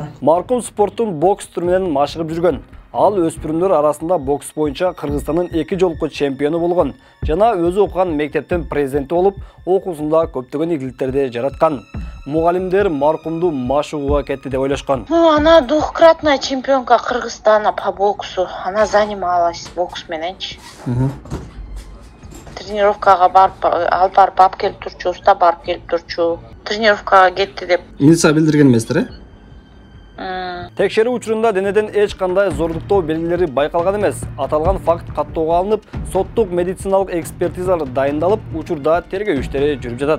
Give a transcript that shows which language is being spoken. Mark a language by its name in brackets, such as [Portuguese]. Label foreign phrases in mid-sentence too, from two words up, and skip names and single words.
[Kyrgyz] Маркум спорттун бокс түрү менен машыгып жүргөн. Ал өспүрүмдөр арасында бокс боюнча Кыргызстандын 2 жолку чемпиону болгон жана өзү окуган мектептин президенти болуп, окуусунда көптөгөн ийгиликтерди жараткан. Мугалимдер маркумду машыгууга кетти деп ойлошкон. [Russian] Она двухкратная чемпионка Кыргызстана по боксу. Она занималась бокс мененчи. [Kyrgyz] Тренировкага барып, алып барып келип турчу, уста барып келип турчу. Тренировкага кетти деп. Милиция билдирген эместир, Текшерүү учурунда денеден эч кандай зордуктоо белгилери байкалган эмес. Аталган факт каттоого алынып, соттук медициналык экспертизалар дайындалып, учурда тергөө иштери жүрүп жатат.